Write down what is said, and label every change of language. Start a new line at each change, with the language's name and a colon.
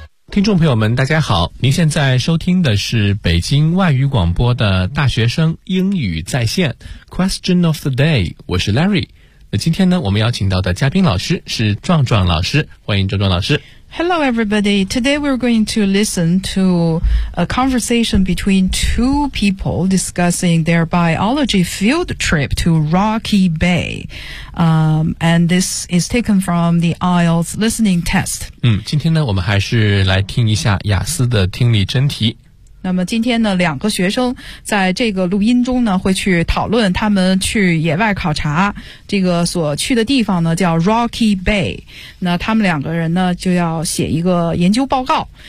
Chinese: 听众朋友们大家好，您现在收听的是北京外语广播的大学生英语在线
English: Question of the day，
Chinese: 我是 Larry。那今天呢，我们邀请到的嘉宾老师是壮壮老师，欢迎壮壮老师。
English: Hello everybody, today we're going to listen to a conversation between two people discussing their biology field trip to Rocky Bay、and this is taken from the IELTS listening test.
Chinese: 今天呢，我们还是来听一下雅思的听力真题。那么今天呢，两个学生在这个录音中呢，会去讨论他们去野外考察，这个所去的地方呢叫 Rocky Bay。那他们两个人呢就要写一个研究报告。